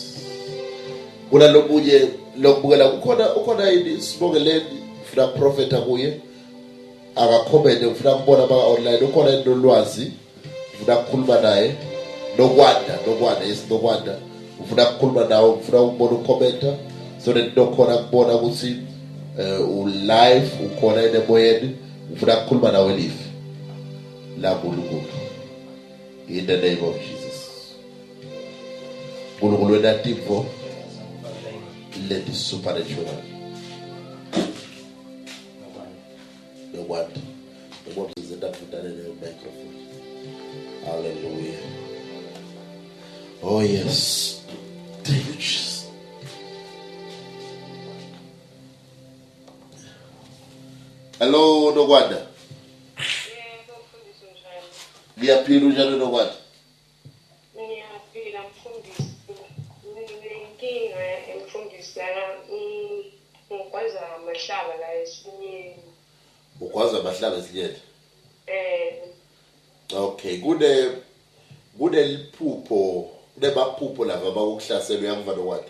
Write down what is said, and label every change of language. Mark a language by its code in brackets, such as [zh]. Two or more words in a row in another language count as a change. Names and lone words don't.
[zu] Kuna lobunye lokubukela ukhona yini sibongeleni ufuna prophet akuye akakhomende ufuna kubona ba online ukhona into lwazi ufuna ukukhuluma naye nokwanda ufuna ukukhuluma nawe ufuna ukubona ukhomenta [en] so that [zu] nokhona kubona ukuthi live ukhona emoyeni ufuna ukukhuluma nawe live la kuNkulunkulu. [en] In the name of Jesus. [zu] uNkulunkulu wenativo [en] let it supernatural. The word is in that microphone. Hallelujah. Oh yes. Thank you, Jesus. Hello, Nogwanda. [zu] Ngiyaphila unjalo Nogwanda. Ngiyaphila mfundisi. Nginenkinga emfundisi ngikwaza amahlaba la esinyeni. Ukwaza amahlaba esinyeni? Okay, kude liphupho, kunebaphupho lava bakuhlasela uyamva Nogwanda.